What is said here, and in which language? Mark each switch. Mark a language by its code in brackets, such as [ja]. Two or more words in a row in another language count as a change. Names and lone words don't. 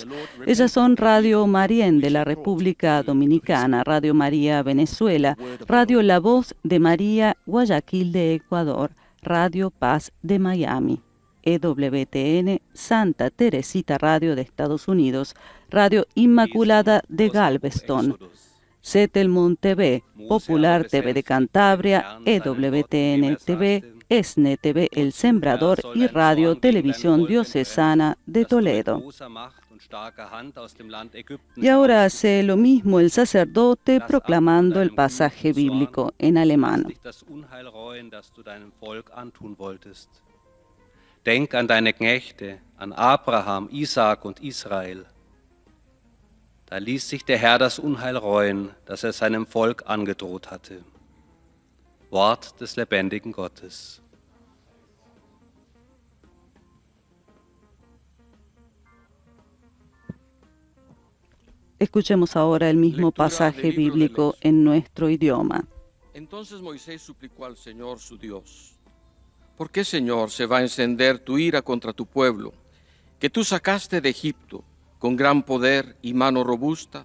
[es] Ellas son Radio Marién de la República Dominicana, Radio María Venezuela, Radio La Voz de María Guayaquil de Ecuador, Radio Paz de Miami, EWTN Santa Teresita Radio de Estados Unidos, Radio Inmaculada de Galveston, Setelmont TV, Popular TV de Cantabria, EWTN TV, ESNE TV El Sembrador y Radio Televisión Diocesana de Toledo. Y ahora hace lo mismo el sacerdote proclamando el pasaje bíblico en alemán. [de] Denk an deine Knechte, an Abraham, Isaak und Israel. Da ließ sich der Herr das Unheil reuen, das seinem Volk angedroht hatte. Wort des lebendigen Gottes. [es] Escuchemos ahora el mismo pasaje bíblico en nuestro idioma. Entonces Moisés suplicó al Señor su Dios: ¿Por qué, Señor, se va a encender tu ira contra tu pueblo, que tú sacaste de Egipto con gran poder y mano robusta?